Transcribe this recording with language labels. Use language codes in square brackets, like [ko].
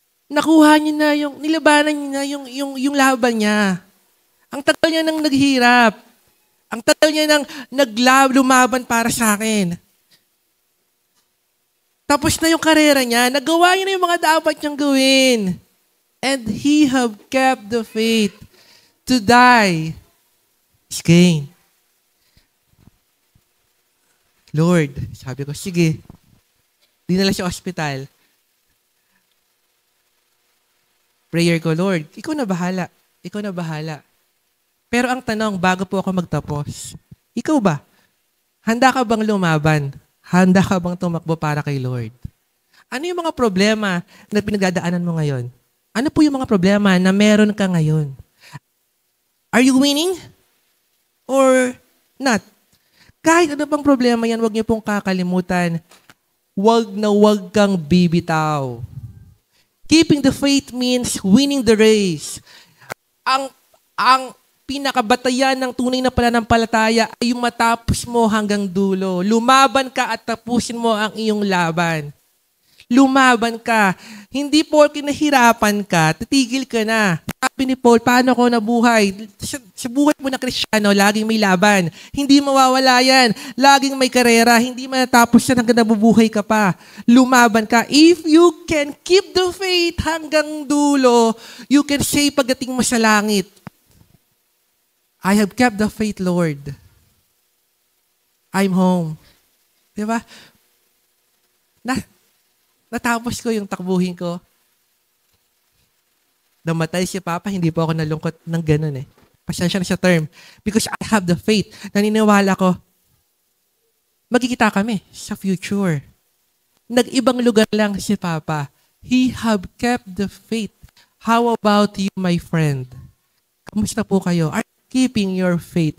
[tl] Nakuha niya na nilabanan niya na yung laban niya. Ang tagal niya nang naghirap. Ang tagal niya nang lumaban para sa akin. Tapos na yung karera niya, nagawa niya na yung mga dapat niyang gawin. [en] And he have kept the faith. To die is gain. [tl] Lord, sabi ko, sige. Dinala siya ospital. Prayer ko, Lord, ikaw na bahala. Ikaw na bahala. Pero ang tanong, bago po ako magtapos, ikaw ba? Handa ka bang lumaban? Handa ka bang tumakbo para kay Lord? Ano yung mga problema na pinagdadaanan mo ngayon? Ano po yung mga problema na meron ka ngayon? [en] Are you winning? Or not? [tl] Kahit ano pang problema yan, huwag niyo pong kakalimutan. Huwag kang bibitaw. [en] Keeping the faith means winning the race. [tl] Ang pinakabatayan ng tunay na pananampalataya ay yung matapos mo hanggang dulo. Lumaban ka at tapusin mo ang iyong laban. Lumaban ka. Hindi porke nahirapan ka, titigil ka na. Sabi ni Paul, paano ko nabuhay? Sa buhay mo na Kristiyano, laging may laban. Hindi mawawala yan. Laging may karera. Hindi matatapos yan hanggang nabubuhay ka pa. Lumaban ka. [en] If you can keep the faith [tl] hanggang dulo, [en] you can say [tl] pagdating mo sa langit, [en] I have kept the faith, Lord. I'm home. [tl] Diba? Natapos ko yung takbuhin ko. Namatay si Papa, hindi po ako nalungkot ng ganun eh. Pasensya na sa term. [en] Because I have the faith. [tl] Naniniwala ko, magkikita kami sa future. Nag-ibang lugar lang si Papa. [en] He have kept the faith. How about you, my friend? [tl] Kamusta po kayo? [en] Are you keeping your faith?